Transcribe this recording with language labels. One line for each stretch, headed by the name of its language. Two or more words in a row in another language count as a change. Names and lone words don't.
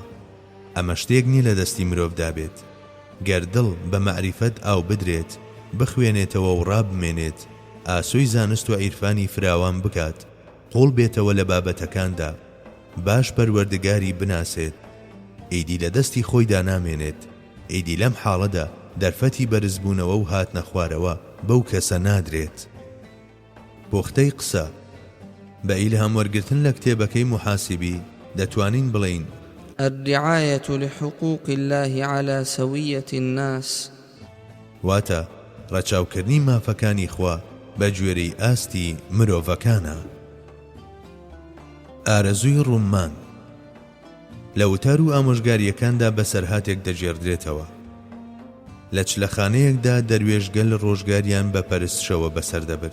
Central Kurdish: ئەمە شتێک نیە لە دەستی مرۆڤ دابێت. گەر دڵ بە مەعریفەت ئاو بدرێت، بخوێنێتەوە و ڕابمێنێت، ئاسۆی زانست و عیرفانی فراوان بکات، قوڵ بێتەوە لە بابەتەکاندا، باش پەروەردگاری بناسێت، ئیدی لە دەستی خۆیدا نامێنێت، ئیدی لەم حاڵەدا دەرفەتی بەرزبوونەوە و هاتنە خوارەوە بەو کەسە نادرێت. پۆختەی قسە بە ئیلهام وەرگرتن لە کتێبەکەی محاسبی دەتوانین بڵین
Arabic: الرعاية لحقوق الله على سوية الناس.
Central Kurdish: واتە ڕەچاوکردنی مافەکانی خوا بە گوێرەی ئاستی مرۆڤەکانە. ئارەزووی ڕوومان لە وتار و ئامۆژگاریەکاندا بەسەرهاتێک دەجێڕدرێتەوە. لە چلەخانەیەکدا دەروێژگەل ڕۆژگاریان بە پەرستشەوە بەسەر دەبرد.